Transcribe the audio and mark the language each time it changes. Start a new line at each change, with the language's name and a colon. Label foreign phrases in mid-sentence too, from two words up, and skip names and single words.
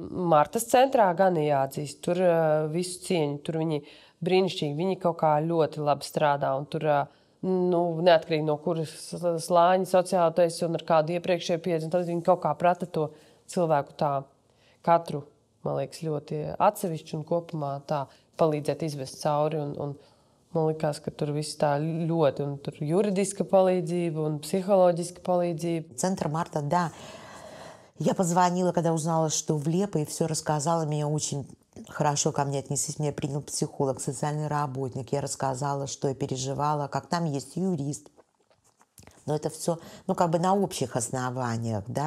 Latvian: Martas centrā gan jāatzīst, tur visu cieņu, tur viņi brīnišķīgi, viņi kaut kā ļoti labi strādā, un tur, neatkarīgi no kuras slāņa sociāli tu esi un ar kādu iepriekšēju pieredzi, tad viņi kaut kā prata to cilvēku tā katru, man liekas, ļoti atsevišķi un kopumā tā palīdzēt izvest cauri, un man likās, ka tur viss tā ļoti, un tur juridiska palīdzība un психологическая palīdzība.
Russian: Центр Марта, да. Я позвонила, когда узнала, что влепо, и все рассказала. Меня очень хорошо ко мне отнеслись. Меня принял психолог, социальный работник. Я рассказала, что я переживала, как там есть юрист. Но это все, на общих основаниях, да.